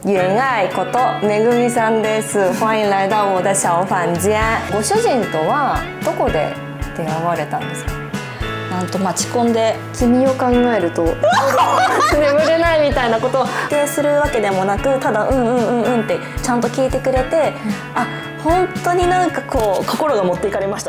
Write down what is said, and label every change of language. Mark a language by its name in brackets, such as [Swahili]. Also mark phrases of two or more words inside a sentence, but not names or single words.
[Japanese] 袁愛ことめぐみさんです。 [Chinese] 欢迎来到我的小房間。 [Japanese] ご主人とはどこで出会われたんですか？なんと待ち込んで、君を考えると眠れないみたいなことを否定するわけでもなく、ただってちゃんと聞いてくれて、あ、本当になんかこう心が持っていかれました。